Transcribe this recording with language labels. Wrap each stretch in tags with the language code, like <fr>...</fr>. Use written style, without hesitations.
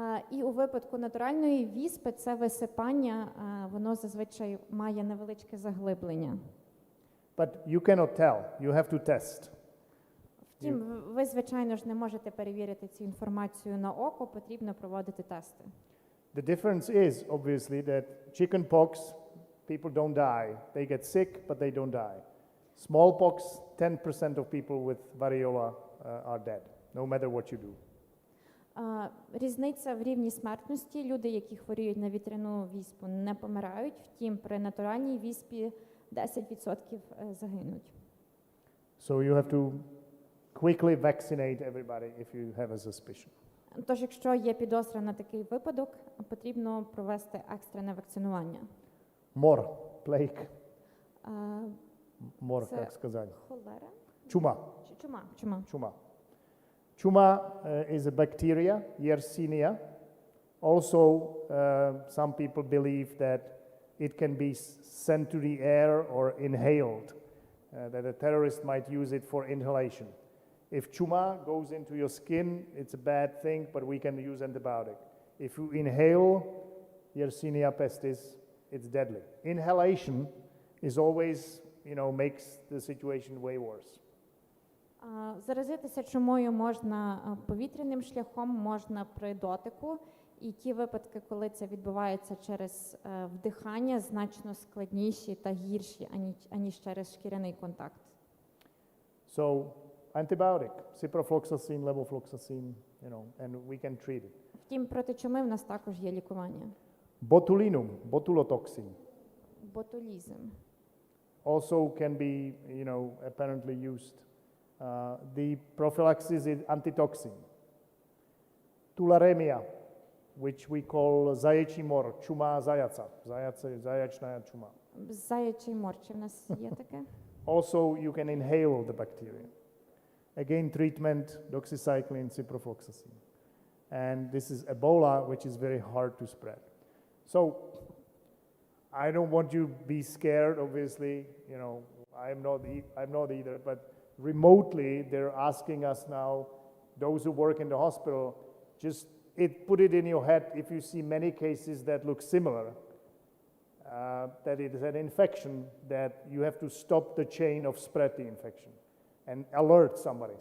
<uk>І у випадку натуральної віспи це висипання, воно зазвичай має невеличке заглиблення.</uk> <en>But you cannot tell. You have to test.</en> <uk>Втім, ви, звичайно ж, не можете перевірити цю інформацію на око, потрібно проводити тести.</uk> <en>The difference is, obviously, that chickenpox, people don't die. They get sick, but they don't die. Smallpox, 10% of people with variola are dead, no matter what you do.</en> <uk>Різниця в рівні смертності. Люди, які хворіють на вітряну віспу, не помирають. Втім, при натуральній віспі 10% загинуть.</uk> <en>So you have to quickly vaccinate everybody if you have a suspicion.</en> <uk>Тож, якщо є підозра на такий випадок, потрібно провести екстрене вакцинування.</uk> <en>Mor, plague. Mor,</en> <uk>це як сказати? Холера? Чума. Чума.</uk> <en>Chuma is a bacteria, Yersinia. Also, some people believe that it can be sent to the air or inhaled, that a terrorist might use it for inhalation. If chuma goes into your skin, it's a bad thing, but we can use antibiotic. If you inhale Yersinia pestis, it's deadly. Inhalation is always, makes the situation way worse.</en> <uk>Заразитися чумою можна повітряним шляхом, можна при дотику. І ті випадки, коли це відбувається через вдихання, значно складніші та гірші, аніж через шкіряний контакт.</uk> <en>So, antibiotic, ciprofloxacin, levofloxacin, and we can treat it.</en> <uk>Втім, проти чуми в нас також є лікування.</uk> <en>Botulinum, botulotoxin,</en> <uk>Ботулізм.</uk> <en>also can be, apparently used. The prophylaxis is antitoxin. Tularemia, which we call</en> <uk>zaячий мор, чума заяца, заячная чума. Заячий мор, чи в нас є таке?</uk> <en>Also, you can inhale the bacteria. Again, treatment, doxycycline, ciprofloxacin. And this is Ebola, which is very hard to spread. So I don't want you to be scared, obviously. You know, I'm not either. But remotely, they're asking us now, those who work in the hospital, just put it in your head if you see many cases that look similar, that it is an infection, that you have to stop the chain of spread the infection and alert somebody.</en>